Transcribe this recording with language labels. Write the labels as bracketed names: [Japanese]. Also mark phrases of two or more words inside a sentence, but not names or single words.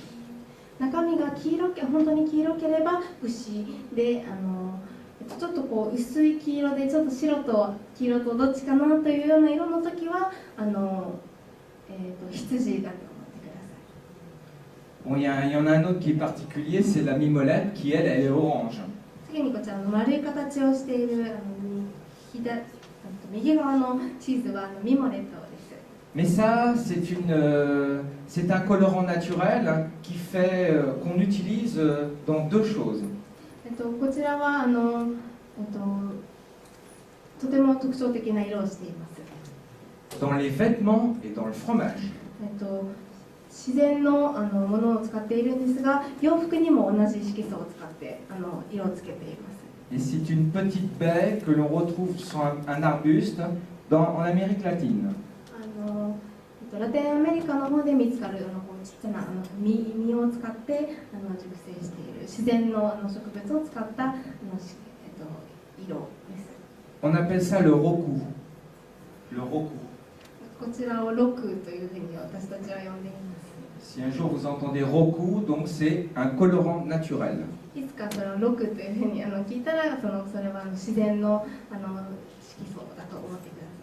[Japanese] 中身が本当に黄色ければ牛で、ちょっとこう薄い黄色でちょっと白と黄色とどっちかなというような色の時は羊だと思ってください。 [French] Bon, il y en a un autre qui est particulier, c'est la mimolette qui, elle est orange. [Japanese] 次にこちらの丸い形をしている右側のチーズはミモレットです。 [French] Mais ça, c'est un colorant naturel qui fait qu'on utilise dans deux choses. [Japanese] こちらはとても特徴的な色をしています。 [French] Dans les vêtements et dans le fromage. [Japanese] 自然のものを使っているんですが、洋服にも同じ色素を使って色をつけています。 [French] Et c'est une petite baie que l'on retrouve sur un arbuste en Amérique latine. [Japanese] ラテンアメリカの方で見つかるちっちゃな実を使って熟成している自然の植物を使った色です。 [French] On appelle ça le roku. Le roku. [Japanese] こちらをロクというふうに私たちは呼んでいます。 [French] Si un jour vous entendez roku, donc c'est un colorant naturel. [Japanese] いつかそのロクというふうに聞いたらそれは自然の色素だと思ってください。